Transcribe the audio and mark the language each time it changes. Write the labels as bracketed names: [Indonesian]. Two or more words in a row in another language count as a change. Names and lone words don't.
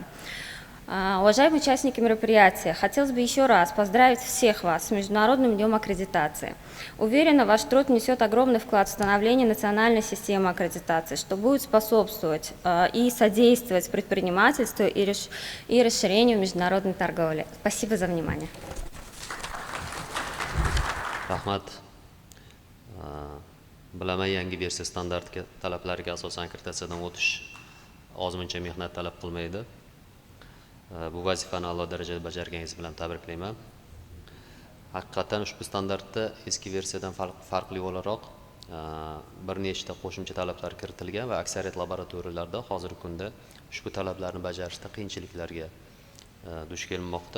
[Russian] Уважаемые участники мероприятия, хотелось бы еще раз поздравить всех вас с Международным днем аккредитации. Уверена, ваш труд несет огромный вклад в становление национальной системы аккредитации, что будет способствовать и содействовать предпринимательству и расширению международной торговли. Спасибо за внимание. [Uzbek] Rahmat. Bilaman yangi versiya standarti talablariga asosan akkreditatsiyadan o'tish ozmuncha mehnat talab qilmaydi. Bu vazifani a'lo darajada bajarganingiz bilan tabriklayman. Haqiqatan ushbu standartda eski versiyadan farqli o'laroq bir nechta qo'shimcha talablar kiritilgan va aksariyat laboratoriyalarda hozirgi kunda ushbu talablarni bajarishda qiyinchiliklarga duch kelinmoqda.